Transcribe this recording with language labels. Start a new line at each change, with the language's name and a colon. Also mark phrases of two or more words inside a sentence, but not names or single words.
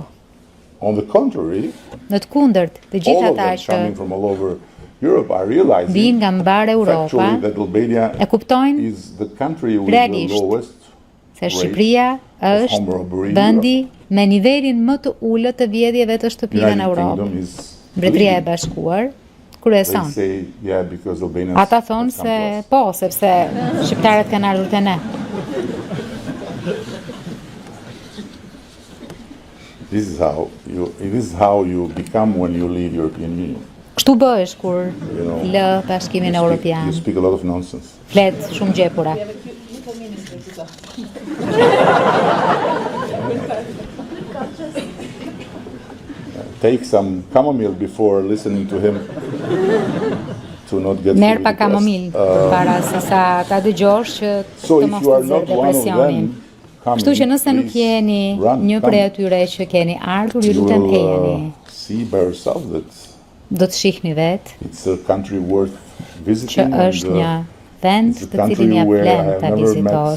Albanian: Në të kundërt, të gjithë ata që vijnë nga mbar Europa e kuptojnë realisht se Shqipëria është vendi me nivelin më të ullët të vjedhjeve të shtëpive në Europë. Mbretëria e Bashkuar kryeson. Ata thonë se po, sepse shqiptarët kanë ardhur te ne.
English: This is how you become when you leave European Union.
Albanian: Kështu bëhesh kur lë Bashkimin Evropian.
English: You speak a lot of nonsense.
Albanian: Flet shumë gjepura.
English: Take some chamomile before listening to him to not get
Albanian: merr pa kamomil para se sa ta dëgjosh që të mos të nxjerrë depresionin. Kështu që nëse nuk jeni një prej atyre që keni ardhur, ju lutem ejeni. Do të shihni vetë që është një vend të cilin ja vlen ta vizitosh.